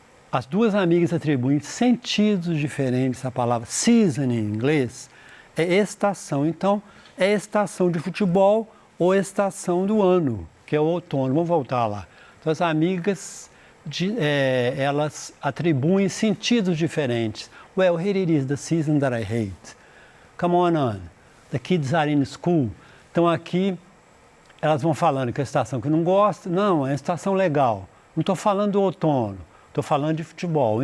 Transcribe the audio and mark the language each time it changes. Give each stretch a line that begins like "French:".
Portuguese: As duas amigas atribuem sentidos diferentes à palavra season em inglês. É estação. Então, é estação de futebol ou estação do ano, que é o outono. Vamos voltar lá. Então, as amigas elas atribuem sentidos diferentes.
English: Well, here it is, the season that I hate. Come on. The kids are in school.
Portuguese: Então aqui elas vão falando que é a estação que não gosta. Não, é a estação legal. Não estou falando do outono, estou falando de futebol.